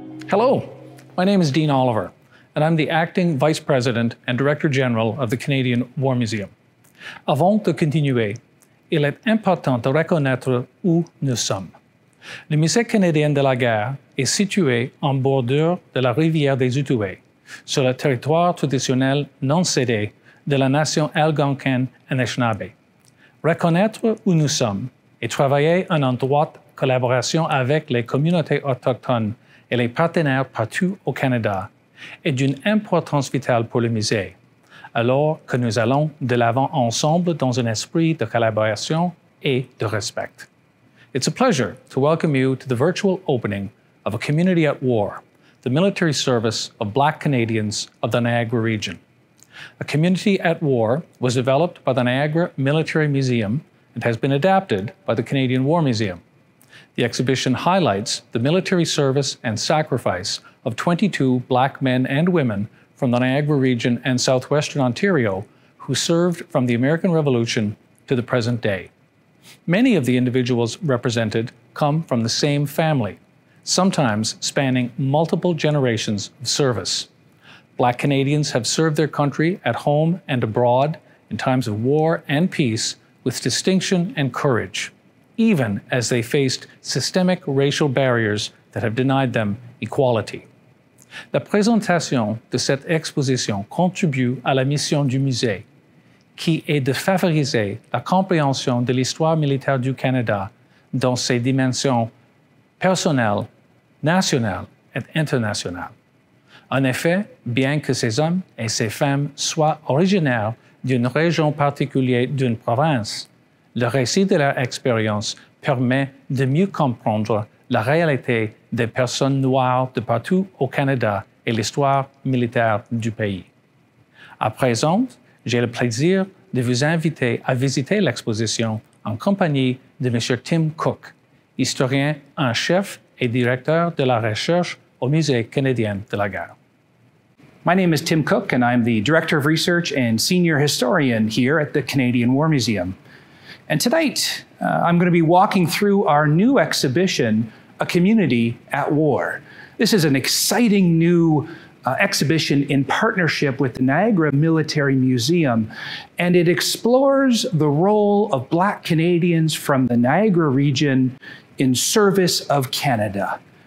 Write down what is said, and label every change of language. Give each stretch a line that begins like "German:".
English: Hello, my name is Dean Oliver, and I'm the Acting Vice President and Director General of the Canadian War Museum.
French: Avant de continuer, il est important de reconnaître où nous sommes. Le Musée canadien de la guerre est situé en bordure de la rivière des Outaouais, sur le territoire traditionnel non cédé de la nation algonquine-anishinaabe. Reconnaître où nous sommes et travailler en étroite collaboration avec les communautés autochtones et les partenaires partout au Canada est d'une importance vitale pour le musée, alors que nous allons de l'avant ensemble dans un esprit de collaboration et de respect.
English: It's a pleasure to welcome you to the virtual opening of a Community at War, the military service of Black Canadians of the Niagara region. A Community at War was developed by the Niagara Military Museum and has been adapted by the Canadian War Museum. The exhibition highlights the military service and sacrifice of 22 Black men and women from the Niagara region and southwestern Ontario who served from the American Revolution to the present day. Many of the individuals represented come from the same family, sometimes spanning multiple generations of service. Black Canadians have served their country at home and abroad in times of war and peace with distinction and courage, even as they faced systemic racial barriers that have denied them equality.
French: La présentation de cette exposition contribue à la mission du musée, qui est de favoriser la compréhension de l'histoire militaire du Canada dans ses dimensions personnelles, nationales et internationales. En effet, bien que ces hommes et ces femmes soient originaires d'une région particulière d'une province, le récit de leur expérience permet de mieux comprendre la réalité des personnes noires de partout au Canada et l'histoire militaire du pays. À présent, j'ai le plaisir de vous inviter à visiter l'exposition en compagnie de M. Tim Cook, historien en chef et directeur de la recherche au Musée canadien de la guerre.
English: My name is Tim Cook, and I'm the Director of Research and Senior Historian here at the Canadian War Museum. And tonight, I'm going to be walking through our new exhibition, A Community at War. This is an exciting new exhibition in partnership with the Niagara Military Museum, and it explores the role of Black Canadians from the Niagara region in service of Canada.